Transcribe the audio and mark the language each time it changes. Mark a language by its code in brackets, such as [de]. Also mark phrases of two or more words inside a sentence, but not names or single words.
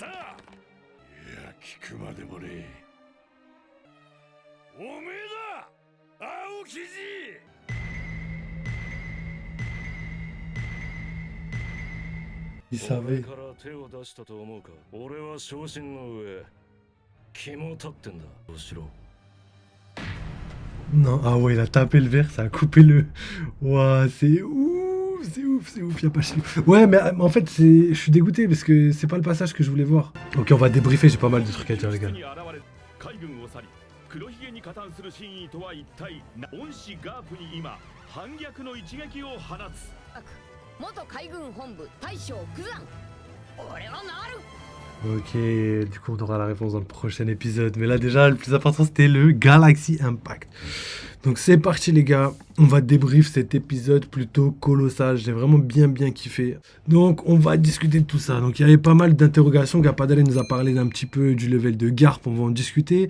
[ja] いや、聞くまでもねえ。おめえだ、青生地。 [fr] Il savait. [ja] から手を出したと思うか。俺は昇進の上、肝立ってんだ。どうしろ。 [fr] Non, ah ouais, il a tapé le verre, ça a coupé le... Ouah, c'est ouf, c'est ouf, c'est ouf, y a pas chier. Ouais, mais en fait, je suis dégoûté parce que c'est pas le passage que je voulais voir. Ok, on va débriefer, j'ai pas mal de trucs à dire, les gars. [ja] 黒ひげに加担する真意とは一体恩師ガープに今反逆の一撃を放つ元海軍本部大将クザン俺はなる [fr] Ok, du coup on aura la réponse dans le prochain épisode. Mais là déjà, le plus important c'était le Galaxy Impact. Donc c'est parti les gars, on va débrief cet épisode plutôt colossal. J'ai vraiment bien kiffé. Donc on va discuter de tout ça. Donc il y avait pas mal d'interrogations. Gapadale nous a parlé d'un petit peu du level de Garp, on va en discuter.